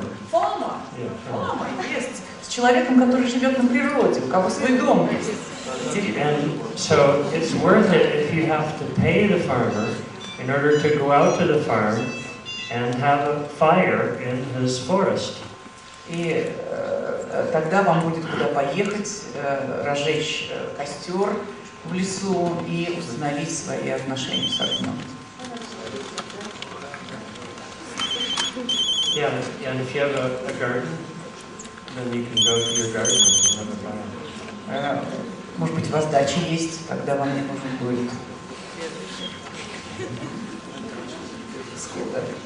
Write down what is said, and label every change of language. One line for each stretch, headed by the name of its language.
Russian: Фома есть. С человеком, который живет на природе, у кого свой дом есть.
English: And so it's worth it if you have to pay the farmer in order to go out to the farm and have a fire in his forest.
Russian: И тогда вам будет куда поехать, разжечь костер в лесу и установить свои отношения с огнем. Yeah, and if you have a garden, then you can go to your garden and have a fire. Может быть, у вас дача есть, тогда вам не нужен будет. Сколько?